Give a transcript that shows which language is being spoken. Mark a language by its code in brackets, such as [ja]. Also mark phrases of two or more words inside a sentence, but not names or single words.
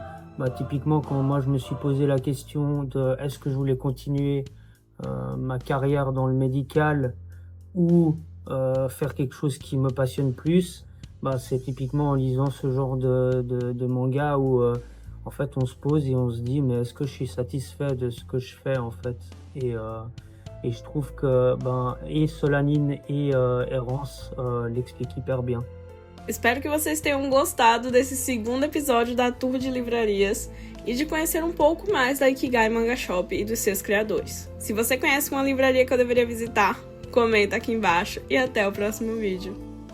[fr] Typiquement, quand moi, je me suis posé la question de est-ce que je voulais continuer ma carrière dans le médical ou faire quelque chose qui me passionne plus, c'est typiquement en lisant ce genre de manga où en fait on se pose et on se dit mais est-ce que je suis satisfait de ce que je fais en fait, et je trouve que et Solanine et Errance l'expliquent hyper bien. [pt] Espero que vocês tenham gostado desse segundo episódio da Tour de Livrarias e de conhecer um pouco mais da Ikigai Manga Shop e dos seus criadores. Se você conhece uma livraria que eu deveria visitar, Comenta aqui embaixo e até o próximo vídeo.